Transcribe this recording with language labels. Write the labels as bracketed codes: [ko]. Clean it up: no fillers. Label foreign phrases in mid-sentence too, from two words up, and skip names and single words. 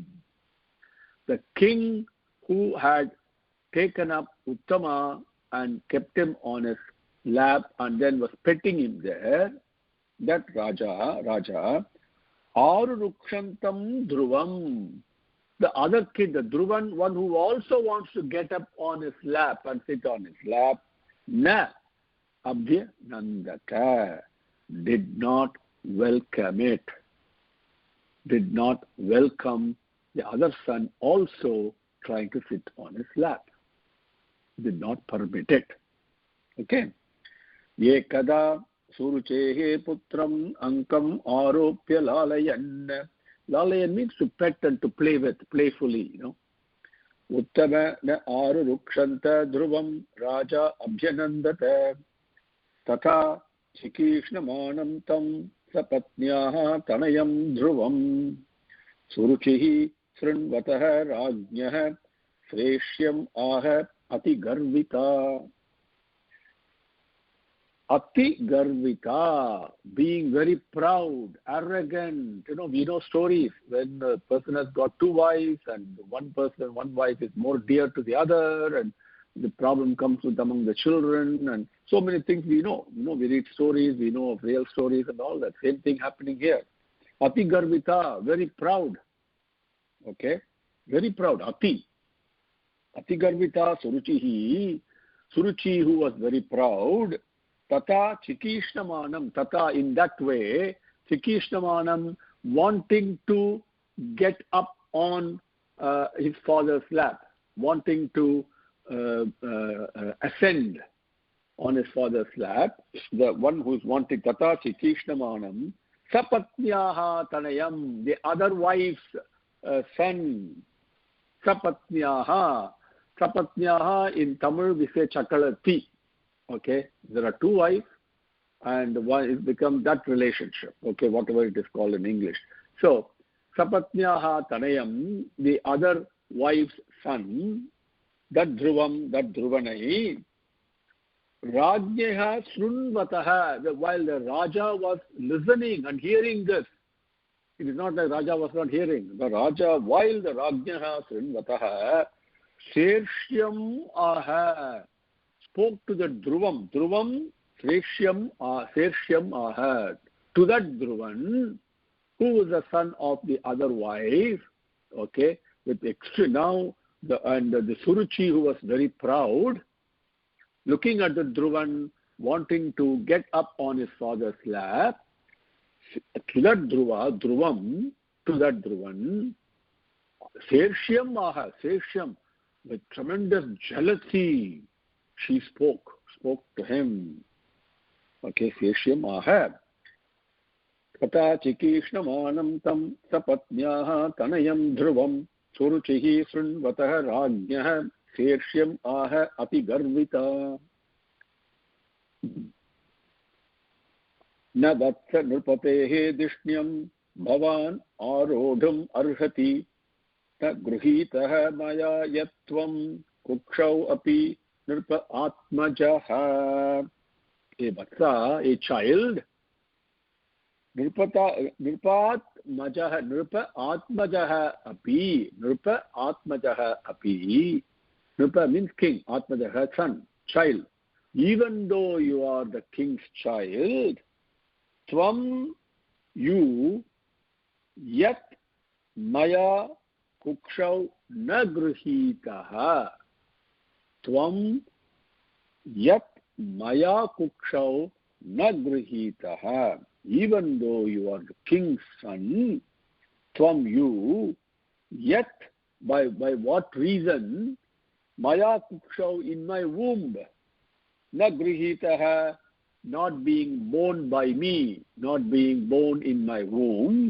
[en] The king who had taken up Uttama and kept him on his lap and then was petting him there, that Raja, [sa] आरुरुक्षन्तं ध्रुवम्. [en] The other kid, the Dhruvan, one who also wants to get up on his lap and sit on his lap, [sa] न अभ्यनन्दत, [en] did not welcome it, did not welcome the other son also trying to sit on his lap, did not permit it. Okay. [sa] ये कदा सुरुचेः पुत्रम् अङ्कम् आरोप्य लालयन्. [en] Lalayan means to pet and to play with, playfully, you know. [sa] उत्तम न आरुरुक्षन्तं ध्रुवं राजा अभ्यनन्दत तथा चिकीर्षमाणं तं सपत्न्याः तनयं ध्रुवं सुरुचिः शृण्वतः राज्ञः सेर्ष्यम् आह अति गर्विता. अति गर्विता, [en] being very proud, arrogant. You know, we know stories when a person has got two wives and one wife is more dear to the other, and the problem comes with among the children, and so many things we know. You know, we read stories, we know of real stories and all that. Same thing happening here. [sa] अति गर्विता, [en] very proud. Okay, very proud. [sa] अति गर्विता सुरुचिः. Suruchi, [en] who was very proud. [sa] तथा चिकीर्षमाणम्, [en] tata in that way, chikishnamanam, wanting to get up on his father's lap, wanting to ascend on his father's lap, the one who is wanting, [sa] तथा चिकीर्षमाणं सपत्न्याः तनयम्, [en] the other wife's son, sapatnyaha in Tamil we say chakalati. Okay, there are two wives, and one is become that relationship. Okay, whatever it is called in English. So, [sa] सपत्न्याः तनयम्, [en] the other wife's son, that dhruvanai, [sa] राज्ञः शृण्वतः, [en] while the Raja was listening and hearing this, it is not that Raja was not hearing. The Raja, while the [sa] राज्ञः शृण्वतः सेर्ष्यम् आह, [en] spoke to the Dhruvam, [sa] सेर्ष्यम् आह, [en] to that Dhruvan, who was the son of the other wife, okay, with extreme, now, the Suruchi, who was very proud, looking at the Dhruvan, wanting to get up on his father's lap, to that Dhruvam, [sa] सेर्ष्यम् आह, [en] with tremendous jealousy, she spoke to him. [sa] Okay, सेर्ष्यम् आह तथा चिकीर्षमाणं तं सपत्न्याः तनयं ध्रुवं सुरुचिः शृण्वतः राज्ञः सेर्ष्यम् आह अति गर्विता. न वत्स नृपतेः धिष्ण्यं भवान् आरोढुम् अर्हति न गृहीतः मया यत्त्वं कुक्षौ अपि नृप आत्मजः, a Vatsa, [en] a child. [sa] नृप आत्मजः अपि. [en] Nirpa means king. Atmajaha, son, child. Even though you are the king's child, Tvam, you, [sa] यत् मया कुक्षौ नगृहीतः. त्वं यत् मया कुक्षौ नगृहीतः. [en] Even though you are the king's son, tvam you, yet by what reason, [sa] मया कुक्षौ [en] in my womb, nagrihitaha, not being born by me, not being born in my womb.